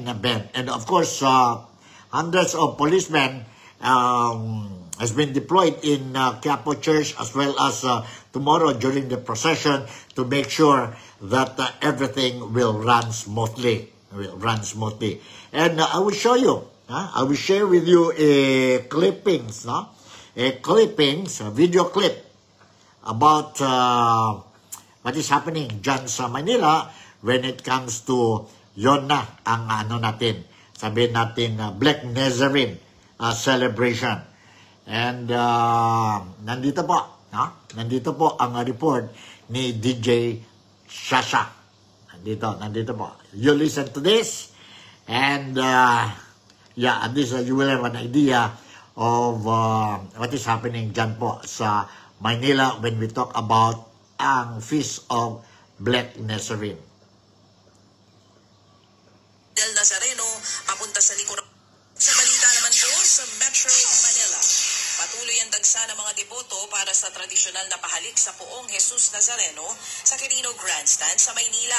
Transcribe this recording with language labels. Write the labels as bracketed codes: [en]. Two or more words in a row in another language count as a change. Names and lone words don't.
[en] And of course, hundreds of policemen has been deployed in Quiapo Church as well as tomorrow during the procession to make sure that everything will run smoothly. And I will show you, I will share with you a video clip about what is happening [tl] dyan sa Manila [en] when it comes to [tl] yon na ang natin, sabihin natin [en] Black Nazarene celebration. [tl] And nandito po ang report ni DJ Shasha. Nandito po. [en] You listen to this, and at least you will have an idea of what is happening [tl] dyan po sa Manila [en] when we talk about ang Feast of Black Nazarene. [tl] Del Nazareno, papunta sa likuran. Sa balita naman po sa Metro Manila, patuloy ang dagsa ng mga deboto para sa tradisyonal na pahalik sa Poong Jesus Nazareno sa Quirino Grandstand sa Maynila.